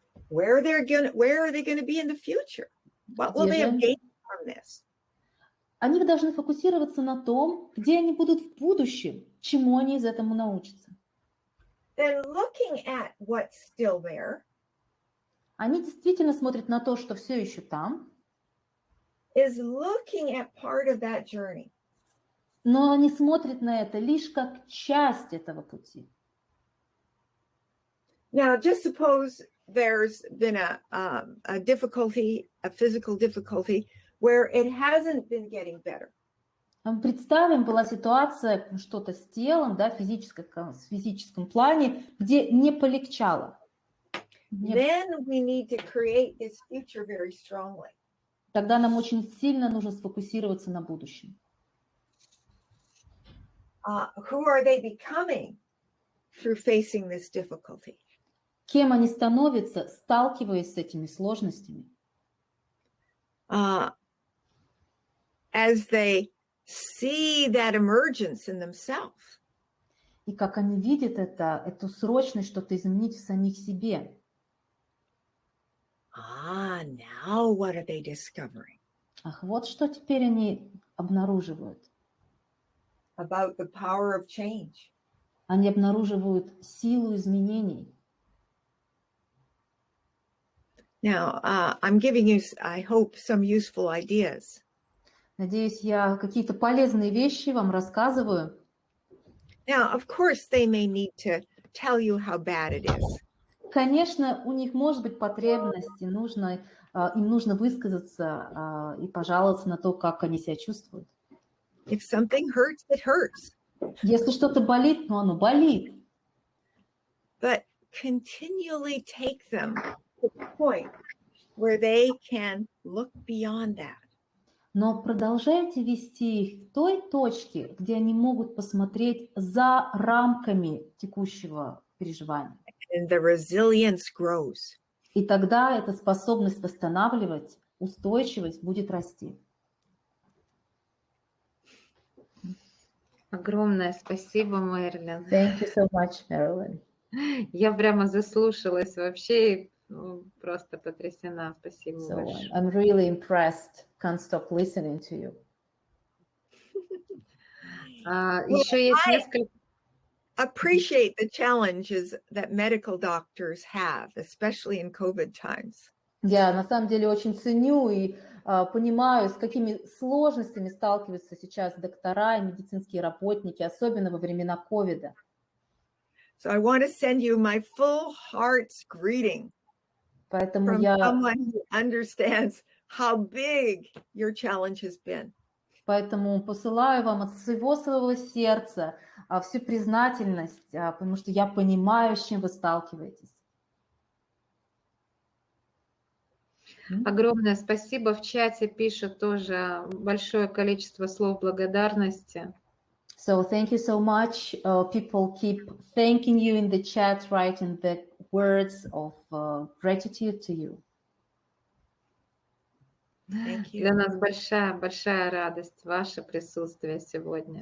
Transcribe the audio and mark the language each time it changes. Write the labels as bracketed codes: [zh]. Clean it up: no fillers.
[en] Where are they going to be in the future? What will they have gained from this? [ru] они должны фокусироваться на том, где они будут в будущем, чему они из этого научатся. [en] Then looking at what's still there [ru] Они действительно смотрят на то, что все еще там, [en] is looking at part of that journey. [ru] но они смотрят на это лишь как часть этого пути. [en] Now, just suppose there's been a difficulty, a physical difficulty, where it hasn't been getting better. [ru] Представим, была ситуация, что-то с телом, да, в физическом плане, где не полегчало. [en] Then we need to create this future very strongly. [ru] Тогда нам очень сильно нужно сфокусироваться на будущем. [en] Who are they becoming through facing this difficulty? [ru] Кем они становятся, сталкиваясь с этими сложностями? [en] As they see that emergence in themselves. [ru] И как они видят эту срочность что-то изменить в самих себе. [en] Now what are they discovering? [ru] Ах, вот что теперь они обнаруживают. [en] About the power of change. [ru] Они обнаруживают силу изменений. [en] Now, I'm giving you, I hope, some useful ideas. [ru] Надеюсь, я какие-то полезные вещи вам рассказываю. [en] Now, of course, they may need to tell you how bad it is. [ru] Конечно, у них может быть потребность, им нужно высказаться и пожаловаться на то, как они себя чувствуют. [en] If something hurts, it hurts. [ru] Если что-то болит, ну оно болит. [en] But continually take them to the point where they can look beyond that. [ru] Но продолжайте вести их к той точке, где они могут посмотреть за рамками текущего переживания. [en] And the resilience grows. [ru] И тогда эта способность восстанавливать, устойчивость будет расти. Огромное спасибо, Мерилин. [en] Thank you so much, Merrilin. [ru] Я прямо заслушалась вообще, просто потрясена. Спасибо [en] So [ru] большое. [en] I'm really impressed. Can't stop listening to you. [ru] Еще есть несколько... [en] Appreciate the challenges that medical doctors have, especially in COVID times. [ru] Я на самом деле очень ценю и понимаю, с какими сложностями сталкиваются сейчас доктора и медицинские работники, особенно во времена ковида. [en] So I want to send you my full heart's greeting [ru] Поэтому [en] from [ru] я [en] someone who understands how big your challenge has been. [ru] Поэтому посылаю вам от всего своего сердца всю признательность, потому что я понимаю, с чем вы сталкиваетесь. Огромное спасибо. В чате пишут тоже большое количество слов благодарности. [en] So thank you so much. People keep thanking you in the chat, writing the words of gratitude to you. [ru] Для нас большая радость ваше присутствие сегодня.